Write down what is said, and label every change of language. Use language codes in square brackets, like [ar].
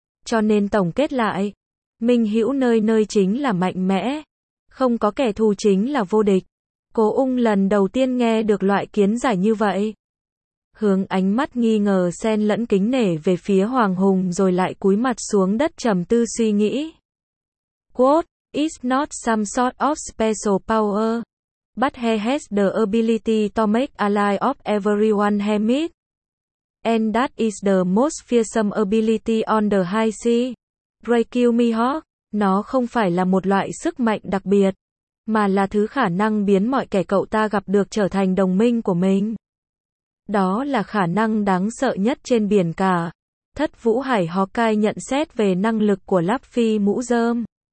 [vi] Cho nên tổng kết lại, minh hữu nơi nơi chính là mạnh mẽ, không có kẻ thù chính là vô địch. Cố Ung lần đầu tiên nghe được loại kiến giải như vậy. Hướng ánh mắt nghi ngờ xen lẫn kính nể về phía Hoàng Hùng rồi lại cúi mặt xuống đất trầm tư suy nghĩ. [en] Quote, it's not some sort of special power. But he has the ability to make ally of everyone hermit. And that is the most fearsome ability on the high sea. [vi] Breakil Mihawk, nó không phải là một loại sức mạnh đặc biệt, mà là thứ khả năng biến mọi kẻ cậu ta gặp được trở thành đồng minh của mình. Đó là khả năng đáng sợ nhất trên biển cả. Thất Vũ Hải Hawkeye nhận xét về năng lực của Luffy mũ rơm.